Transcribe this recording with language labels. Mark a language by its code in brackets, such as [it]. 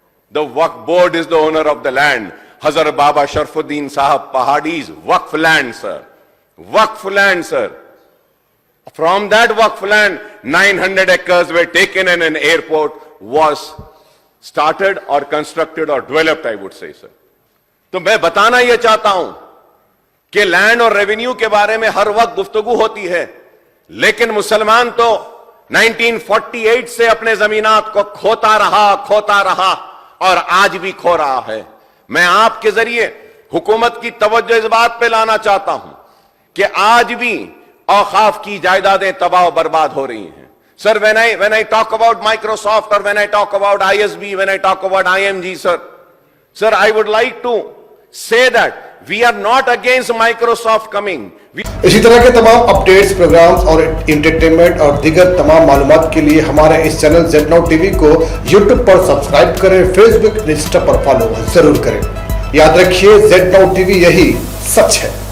[en] The Waqf Board is the owner of the land. Hazrat Baba Sharfuddin Sahab Pahadi's Waqf land, sir. Waqf land, sir. From that Waqf land, 900 acres were taken and an airport was started or constructed or developed, I would say, sir. [ur] تو میں بتانا یہ چاہتا ہوں کہ land اور revenue کے بارے میں ہر وقت گفتگو ہوتی ہے, لیکن مسلمان تو 1948 سے اپنے زمینات کو کھوتا رہا اور آج بھی کھو رہا ہے. میں آپ کے ذریعے حکومت کی توجہ اس بات پہ لانا چاہتا ہوں کہ آج بھی اوقاف کی جائیدادیں تباہ و برباد ہو رہی ہیں. [en] Sir, when I talk about Microsoft, or when I talk about ISB, when I talk about IMG, sir, I would like to say that we are not against Microsoft coming. [ur] اسی طرح کے تمام اپڈیٹس، پروگرامز اور entertainment اور دیگر تمام معلومات کے لیے ہمارے اس channel Z now T V کو یوٹیوب پر سبسکرائب کریں، فیس بک، انسٹا پر فالو ضرور کریں. یاد رکھیے زیڈ ناؤ ٹی وی یہی سچ ہے.